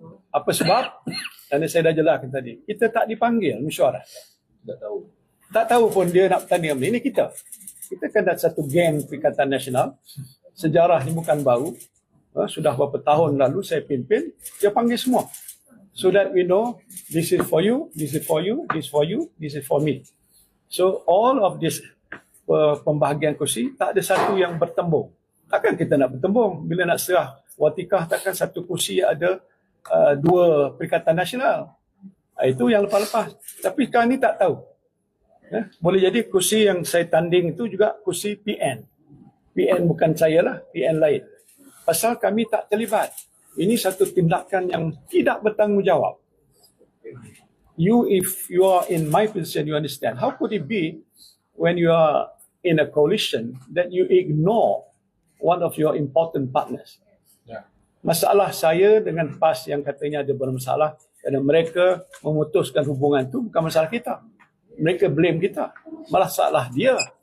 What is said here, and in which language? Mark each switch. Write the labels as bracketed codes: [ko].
[ms] Apa sebab? Dan saya dah jelaskan tadi. Kita tak dipanggil mesyuarat. Tak tahu pun dia nak bertanding apa. Ini kita. Kita kan ada satu geng Perikatan Nasional. Sejarah ni bukan baru. Sudah beberapa tahun lalu saya pimpin. Dia panggil semua. [en] So that we know this is for you, this is for you, this is for you, this is for me. So all of this [ms] pembahagian kursi tak ada satu yang bertembung. Takkan kita nak bertembung bila nak serah watikah, takkan satu kursi ada dua Perikatan Nasional. Itu yang lepas-lepas. Tapi sekarang ni tak tahu. Boleh jadi kursi yang saya tanding itu juga kursi PN. PN bukan saya lah, PN lain. Pasal kami tak terlibat. Ini satu tindakan yang tidak bertanggungjawab. [en] If you are in my position, you understand. How could it be when you are in a coalition that you ignore one of your important partners? [ms] Masalah saya dengan PAS yang katanya ada bermasalah kerana mereka memutuskan hubungan itu bukan masalah kita. Mereka blame kita. Malah salah dia.